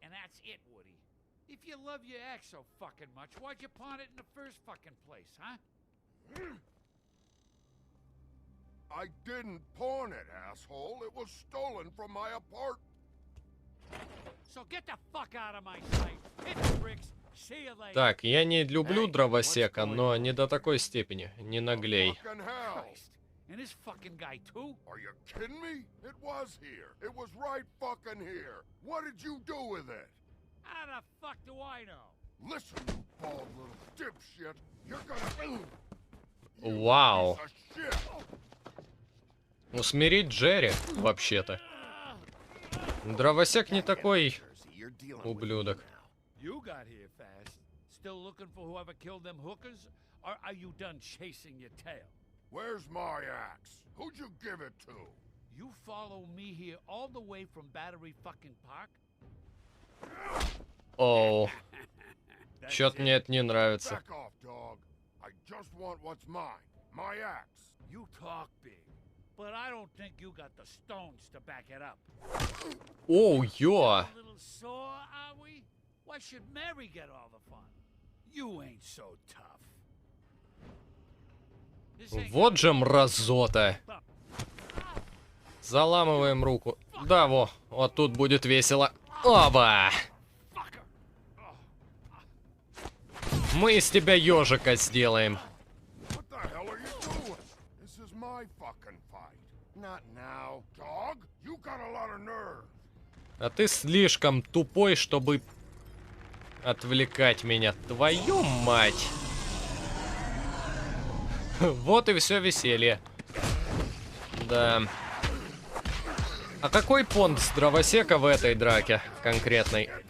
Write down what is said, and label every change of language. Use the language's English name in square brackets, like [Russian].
[English] and that's it, Woody. If you love your ex so fucking much, why'd you pawn it in the first fucking place, huh? I didn't pawn it, asshole. It was stolen from my apartment. So get the fuck out of my sight. Hit the bricks. See you later. [Russian] Так, я не люблю дровосека, но не до такой степени. Не наглей. [English] Fucking hell. Christ. And this fucking guy too? Are you kidding me? It was here. It was right fucking here. What did you do with it? How the fuck do I know? Listen, you bald little dipshit. You're gonna... [Russian] Вау. [English] Piece of shit. [Russian] Усмирить Джерри, вообще-то. Дровосек не такой ублюдок. [English] You got here fast. Still looking for whoever killed them hookers? Or are you done chasing your tail? Where's my axe? Who'd you give it to? You follow me here all the way from Battery fucking Park? Оу. [Russian] Чё-то мне это не нравится. [English] Back off, dog. I just want what's mine. My axe. You talk big, but I don't think you got the stones to back it up. Оу, ё. A little sore, are we? Why should Mary get all the fun? You ain't so tough. This ain't [Russian] Вот же мразота. Заламываем руку. Да, вот тут будет весело. Оба! Мы из тебя ежика сделаем. [English] What the hell are you doing? This is my fucking fight. Not now, dog. You got a lot of nerve. [Russian] А ты слишком тупой, чтобы отвлекать меня. Твою мать! Вот и все веселье. Да. А какой понт с дровосека в этой драке конкретной?